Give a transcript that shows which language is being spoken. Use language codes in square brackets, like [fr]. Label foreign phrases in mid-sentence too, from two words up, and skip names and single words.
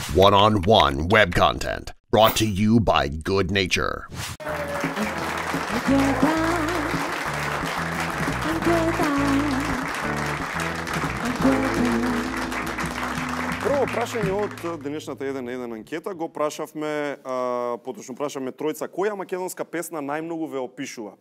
[en] one-on-one web content brought to you by Good Nature. [mk] Прво прашање од денешната 1 на 1 анкета го прашавме, поточно прашавме тројца, која македонска песна најмногу ве опишува?